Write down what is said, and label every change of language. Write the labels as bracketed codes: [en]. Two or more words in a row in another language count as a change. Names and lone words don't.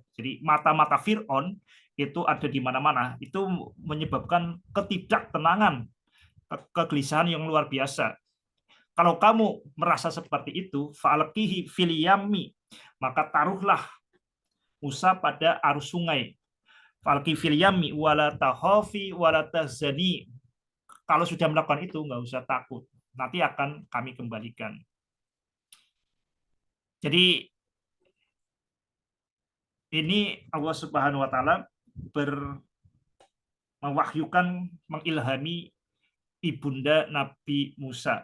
[id] Jadi mata-mata Fir'aun itu ada di mana-mana. Itu menyebabkan ketidaktenangan, kegelisahan yang luar biasa. Kalau kamu merasa seperti itu, [ar] فألقيه في اليم, [id] maka taruhlah Musa pada arus sungai. [ar] فألقي في اليم ولا تخافي ولا تحزني. [id] Kalau sudah melakukan itu, nggak usah takut. Nanti akan kami kembalikan. Jadi ini Allah [ar] سبحانه وتعالى [id] mewahyukan, mengilhami ibunda Nabi Musa.